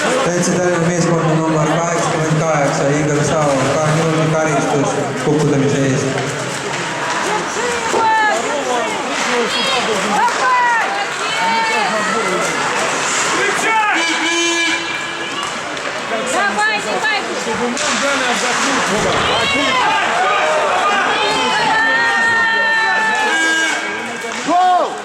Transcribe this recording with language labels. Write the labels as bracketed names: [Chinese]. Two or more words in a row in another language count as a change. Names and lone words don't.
[Estonian] Veitsetallinna meeskonna number 88, Igor Sao, 2-minuutine karistus kukutamise eest. [Russian] Давай, давай! Чтобы мы дали отдохнуть, Вова. А ты... Гол!